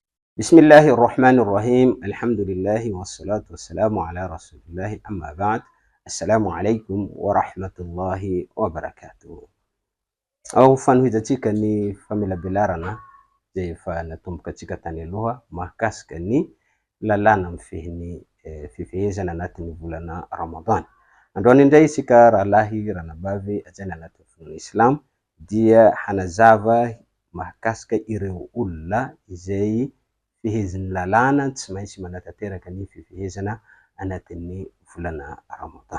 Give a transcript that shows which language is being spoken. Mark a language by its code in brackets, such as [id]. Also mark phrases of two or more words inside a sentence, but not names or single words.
[ar] بسم الله الرحمن الرحيم. الحمد لله والصلاة والسلام على رسول الله أما بعد. السلام عليكم ورحمة الله وبركاته. [mg] Au fanohitantsika ny famelabelarana zay efa natomboka antsika tany aloha mahakasika ny lalàna mifehy fifehezana anatin'ny volana Ramadan. Androany indray isika rahalahy ranabavy ajaina anatin'ny finoana Islam dia hanazava mahakasika ireo olona izay fihezin'ny lalàna tsy maintsy manatanteraka ny fifehezana anatin'ny volana Ramadan.